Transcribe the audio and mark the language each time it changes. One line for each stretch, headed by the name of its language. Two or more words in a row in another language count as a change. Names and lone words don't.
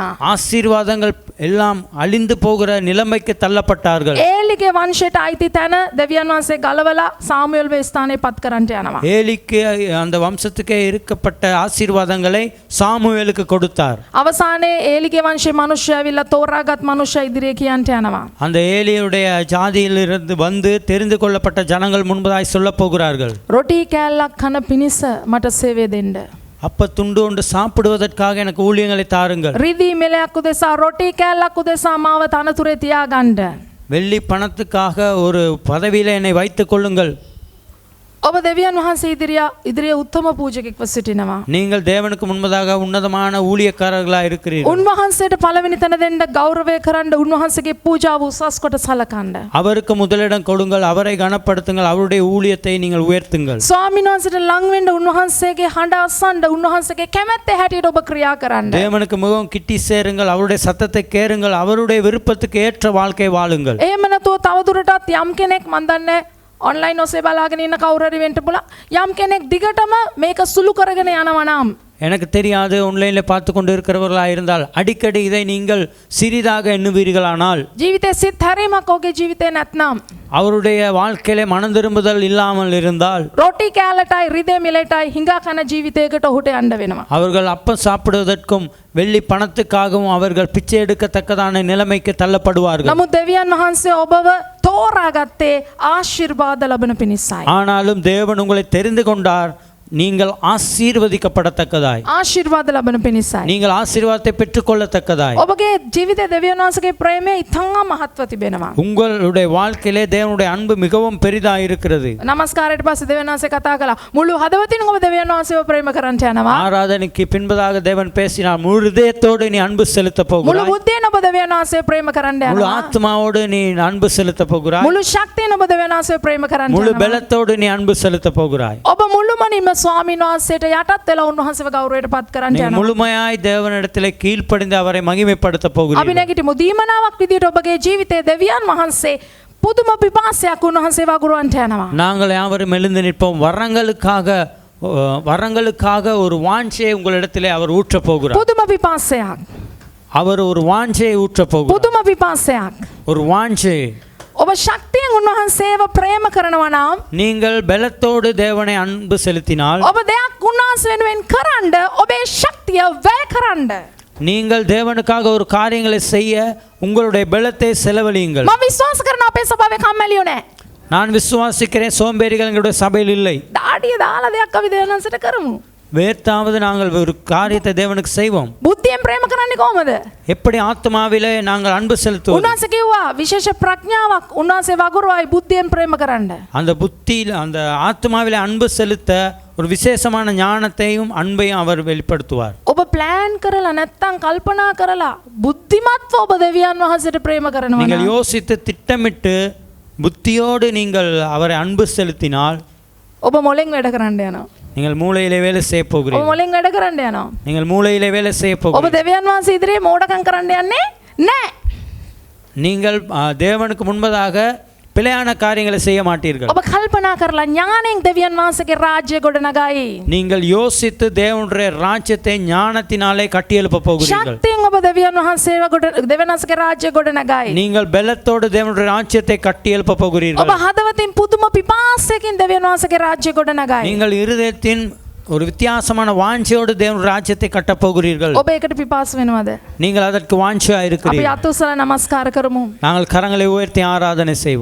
Tamil: ஆசீர்வாதங்கள் எல்லாம் அழிந்து போகிற நிலைமைக்கு தள்ளப்பட்டார்கள்.
Sinhala: ඒලිගේ වංශයට අයිති තැන දෙවියන් වහන්සේ ගලවලා සාමුවෙල් වේ ස්ථානයේ පත් කරන්නට යනවා.
Tamil: ஏலிக்கு அந்த வம்சத்துக்கே இருக்கப்பட்ட ஆசீர்வாதங்களை சாமுவேலுக்கு கொடுத்தார்.
Sinhala: අවසානයේ ඒලිගේ වංශයේ මිනිස්සු ඇවිල්ලා තෝරාගත් මිනිස්සු ඉදිරියේ කියන්ට යනවා.
Tamil: அந்த ஏலியுடைய ஜாதியிலிருந்து வந்து தெரிந்து கொள்ளப்பட்ட ஜனங்கள் முன்பதாய் சொல்ல போகிறார்கள்.
Sinhala: රොටි කෑල්ලක් කන පිණිස මට සේවය දෙන්න.
Tamil: அப்ப துண்டு ஒன்று சாப்பிடுவதற்காக எனக்கு ஊழியங்களை தாருங்கள்.
Sinhala: රිදී මෙලයක් උදෙසා රොටි කෑල්ලක් උදෙසා මාව තනතුරේ තියාගන්න.
Tamil: வெள்ளி பணத்துக்காக ஒரு பதவியில என்னை வைத்துக் கொள்ளுங்கள்.
Sinhala: ඔබ දෙවියන් වහන්සේ ඉදිරියේ උත්තම පූජකෙක්ව සිටිනවා.
Tamil: நீங்கள் தேவனுக்கு முன்பதாக உன்னதமான ஊழியக்காரர்களாக இருக்கிறீர்கள்.
Sinhala: උන්වහන්සේට පළවෙනි තැන දෙන්න ගෞරවය කරන්න උන්වහන්සේගේ පූජාව උසස් කොට සලකන්න.
Tamil: அவருக்கு முதலிடம் கொடுங்கள், அவரை கனப்படுத்துங்கள், அவருடைய ஊழியத்தை நீங்கள் உயர்த்துங்கள்.
Sinhala: ස්වාමීන් වහන්සේට ලං වෙන්න උන්වහන්සේගේ හඬ අසන්න උන්වහන්සේගේ කැමැත්ත හැටියට ඔබ ක්‍රියා කරන්න.
Tamil: தேவனுக்கு மிகவும் கிட்டி சேருங்கள், அவருடைய சத்தத்தை கேளுங்கள், அவருடைய விருப்பத்துக்கு ஏற்ற வாழ்க்கை வாழுங்கள்.
Sinhala: එහෙම නැතුව තවදුරටත් යම් කෙනෙක් මන් දන්නේ ඔන්ලයින් ඔස්සේ බලාගෙන ඉන්න කවුරු හරි වෙන්න පුළුවන්. යම් කෙනෙක් දිගටම මේක සුළු කරගෙන යනවා නම්
Tamil: எனக்கு தெரியாது ஆன்லைனில் பார்த்து கொண்டு இருக்கிறவர்களாக இருந்தால் அடிக்கடி இதை நீங்கள் சிறிதாக எண்ணுவீர்களானால்
Sinhala: ජීවිතේ සිත් හැරීමක් ඔහුගේ ජීවිතේ නැත්නම්
Tamil: அவருடைய வாழ்க்கையிலே மனம் திரும்புதல் இல்லாமல் இருந்தால்
Sinhala: රොටි කෑල්ලටයි රිදේ මිලටයි හිඟා කන ජීවිතයකට ඔහුට යන්න වෙනවා.
Tamil: அவர்கள் அப்பம் சாப்பிடுவதற்கும் வெள்ளி பணத்துக்காகவும் அவர்கள் பிச்சை எடுக்கத்தக்கதான நிலைமைக்கு தள்ளப்படுவார்கள்.
Sinhala: නමුත් දෙවියන් වහන්සේ ඔබව තෝරාගත්තේ ආශිර්වාද ලබන පිණිසයි.
Tamil: ஆனாலும் தேவன் உங்களை தெரிந்து கொண்டார் நீங்கள் ஆசீர்வதிக்கப்படத்தக்கதாய்,
Sinhala: ආශිර්වාද ලබන පිණිසයි.
Tamil: நீங்கள் ஆசீர்வாதத்தை பெற்றுக்கொள்ளத்தக்கதாய்.
Sinhala: ඔබගේ ජීවිතේ දෙවියන් වහන්සේගේ ප්‍රේමය ඉතාම මහත්ව තිබෙනවා.
Tamil: உங்களுடைய வாழ்க்கையிலே தேவனுடைய அன்பு மிகவும் பெரிதாக இருக்கிறது.
Sinhala: නමස්කාරයට පස්සේ දෙවියන් වහන්සේ කතා කළා. මුළු හදවතින් ඔබ දෙවියන් වහන්සේව ප්‍රේම කරන්න යනවා.
Tamil: ஆராதனைக்கு பின்பதாக தேவன் பேசினார், முழு இதயத்தோடு நீ அன்பு செலுத்த
Sinhala: මුළු
Tamil: போகிறாய்,
Sinhala: බුද්ධියෙන් ඔබ දෙවියන් වහන්සේව ප්‍රේම කරන්න
Tamil: முழு
Sinhala: යනවා.
Tamil: ஆத்மாவோடு நீ அன்பு செலுத்த போகிறாய்,
Sinhala: මුළු ශක්තියෙන් ඔබ දෙවියන් වහන්සේව ප්‍රේම කරන්න
Tamil: முழு
Sinhala: යනවා.
Tamil: பலத்தோடு நீ அன்பு செலுத்த போகிறாய்.
Sinhala: ඔබ මුළුමනින්ම ස්වාමීන් වහන්සේට යටත් වෙලා උන්වහන්සේව ගෞරවයට පත් කරන්න
Tamil: நீ
Sinhala: යනවා.
Tamil: முழுமையாய் தேவனிடத்திலே கீழ்ப்படிந்து அவரை மகிமைப்படுத்த
Sinhala: අපි
Tamil: போகிறீர்கள்.
Sinhala: නැගිටිමු දීමනාවක් විදියට ඔබගේ ජීවිතේ දෙවියන් වහන්සේ පුදුම පිපාසයක් උන්වහන්සේ වගුරුවන්ට යනවා.
Tamil: நாங்கள் யாவரும் எழுந்து நிற்போம். வரங்களுக்காக ஒரு வாஞ்சையை உங்களிடத்திலே அவர் ஊற்றப் போகிறார்.
Sinhala: පුදුම පිපාසයක්.
Tamil: அவர் ஒரு வாஞ்சையை ஊற்றப் போகிறார்.
Sinhala: පුදුම පිපාසයක්.
Tamil: ஒரு வாஞ்சை.
Sinhala: ඔබ ශක්තියෙන් උන්වහන්සේව ප්‍රේම කරනවා නම්
Tamil: நீங்கள் பலத்தோடு தேவனை அன்பு செலுத்தினால்,
Sinhala: ඔබ දෙයක් උන්වහන්සේ වෙනුවෙන් කරන්න ඔබේ ශක්තිය වැය කරන්න.
Tamil: நீங்கள் தேவனுக்காக ஒரு காரியங்களை செய்ய உங்களுடைய பலத்தை செலவழியுங்கள்.
Sinhala: මම විශ්වාස කරන අපේ සභාවේ කම්මැලියෝ නැහැ.
Tamil: நான் விசுவாசிக்கிறேன், சோம்பேறிகள் எங்களுடைய சபையில் இல்லை.
Sinhala: දාඩිය දාලා දෙයක් අපි දෙවියන් වහන්සේට කරමු.
Tamil: வேர்த்தாவது நாங்கள் ஒரு காரியத்தை தேவனுக்கு செய்வோம்.
Sinhala: බුද්ධියෙන් ප්‍රේම කරන්නේ කොහමද?
Tamil: எப்படி ஆத்மாவிலே நாங்கள் அன்பு செலுத்துவோம்?
Sinhala: උන්වහන්සේ කිව්වා විශේෂ ප්‍රඥාවක් උන්වහන්සේ වගුරුවයි බුද්ධියෙන් ප්‍රේම කරන්න.
Tamil: அந்த புத்தியில் அந்த ஆத்மாவிலே அன்பு செலுத்த ஒரு விசேஷமான ஞானத்தையும் அன்பையும் அவர் வெளிப்படுத்துவார்.
Sinhala: ඔබ ප්ලෑන් කරලා නැත්තම් කල්පනා කරලා බුද්ධිමත්ව ඔබ දෙවියන් වහන්සේට ප්‍රේම කරනවා
Tamil: நீங்கள்
Sinhala: නම්
Tamil: யோசித்து திட்டமிட்டு புத்தியோடு நீங்கள் அவரை அன்பு செலுத்தினால்
Sinhala: ඔබ මොලෙන් වැඩ කරන්න යනවා.
Tamil: நீங்கள் மூளையிலே வேலை செய்ய
Sinhala: ඔබ
Tamil: போகிறீர்கள்.
Sinhala: මොලෙන් වැඩ කරන්න යනවා.
Tamil: நீங்கள் மூளையிலே வேலை செய்ய
Sinhala: ඔබ
Tamil: போகிறீர்கள்.
Sinhala: දෙවියන් වහන්සේ ඉදිරියේ මෝඩකම් කරන්න යන්නේ නැහැ.
Tamil: நீங்கள் தேவனுக்கு முன்பதாக பிழையான காரியங்களை செய்ய மாட்டீர்கள்.
Sinhala: ඔබ කල්පනා කරලා ඥාණයෙන් දෙවියන් වහන්සේගේ රාජ්‍ය ගොඩනගයි.
Tamil: நீங்கள் யோசித்து தேவனுடைய ராஜ்யத்தை ஞானத்தினாலே கட்டியெழுப்ப போகிறீர்கள்.
Sinhala: ශක්තියෙන් ඔබ දෙවියන් වහන්සේව දෙවියන් වහන්සේගේ රාජ්‍ය ගොඩනගයි.
Tamil: நீங்கள் பலத்தோடு தேவனுடைய ராஜ்யத்தை கட்டியெழுப்ப
Sinhala: ඔබ
Tamil: போகிறீர்கள்.
Sinhala: හදවතින් පුදුම පිපාසයකින් දෙවියන් වහන්සේගේ රාජ්‍ය ගොඩනගයි.
Tamil: நீங்கள் இருதயத்தின் ஒரு வித்தியாசமான வாஞ்சையோடு தேவனுடைய ராஜ்யத்தை கட்டப் போகிறீர்கள்.
Sinhala: ඔබ ඒකට පිපාස වෙනවද?
Tamil: நீங்கள் அதற்கு வாஞ்சையா
Sinhala: අපි
Tamil: இருக்கிறீர்கள்.
Sinhala: අතුසල නමස්කාර කරමු.
Tamil: நாங்கள் கரங்களை உயர்த்தி ஆராதனை செய்வோம்.